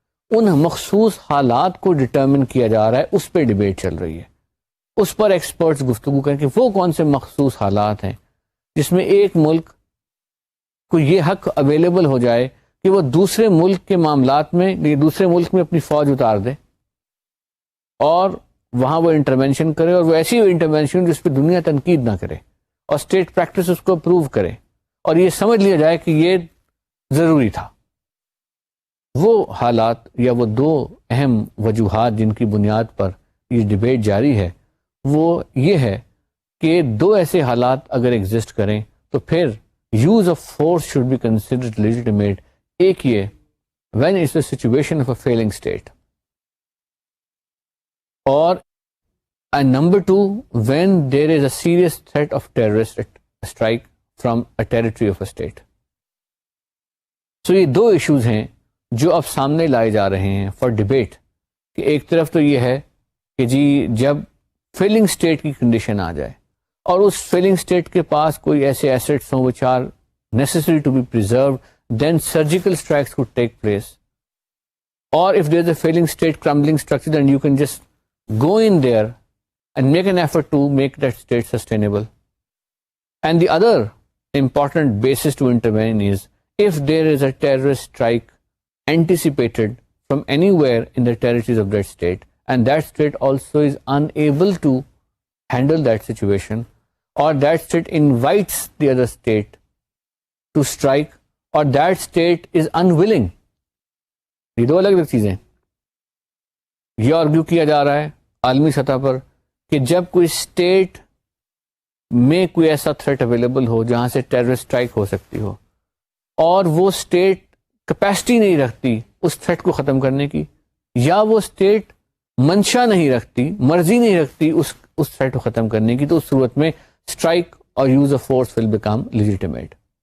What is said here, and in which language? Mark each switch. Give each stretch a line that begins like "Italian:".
Urdu: ان مخصوص حالات کو ڈٹرمن کیا جا رہا ہے, اس پہ ڈیبیٹ چل رہی ہے, اس پر ایکسپرٹس گفتگو کریں کہ وہ کون سے مخصوص حالات ہیں جس میں ایک ملک کو یہ حق اویلیبل ہو جائے کہ وہ دوسرے ملک کے معاملات میں, دوسرے ملک میں اپنی فوج اتار دے اور وہاں وہ انٹرونشن کرے, اور وہ ایسی انٹرونشن جس پہ دنیا تنقید نہ کرے اور اسٹیٹ پریکٹس اس کو اپروو کرے اور یہ سمجھ لیا جائے کہ یہ ضروری تھا. وہ حالات یا وہ 2 اہم وجوہات جن کی بنیاد پر یہ ڈیبیٹ جاری ہے وہ یہ ہے کہ 2 ایسے حالات اگر ایگزسٹ کریں تو پھر
English: Use of force should be considered legitimate.
Urdu: ایک یہ
English: when it's a situation of a failing state,
Urdu: اور
English: and number 2 when there is a serious threat of terrorist strike from a territory of a state.
Urdu: So یہ 2 issues ہیں جو اب سامنے لائے جا رہے ہیں فار ڈیبیٹ, کہ ایک طرف تو یہ ہے کہ جی جب فیلنگ اسٹیٹ کی کنڈیشن آ جائے اور اس فیلنگ اسٹیٹ کے پاس کوئی ایسے ایسٹس ہوں
English: which are necessary to be preserved, then surgical strikes could take place. Or if there's a failing state, crumbling structure, then you can just go in there and make an effort to make that state sustainable. And the other important basis to intervene is if there is a terrorist strike anticipated from anywhere in the territories of that state, and that state also is unable to handle that situation, or that state invites the other state to strike, or that state is unwilling.
Urdu: یہ 2 الگ الگ چیزیں. یہ argue کیا جا رہا ہے عالمی سطح پر کہ جب کوئی اسٹیٹ میں کوئی ایسا تھریٹ اویلیبل ہو جہاں سے ٹیررسٹ اسٹرائک ہو سکتی ہو اور وہ اسٹیٹ کیپیسٹی نہیں رکھتی اس تھریٹ کو ختم کرنے کی, یا وہ اسٹیٹ منشا نہیں رکھتی, مرضی نہیں رکھتی اس تھریٹ کو ختم کرنے کی, تو اس صورت میں اسٹرائک اور
English: Use of force will become legitimate.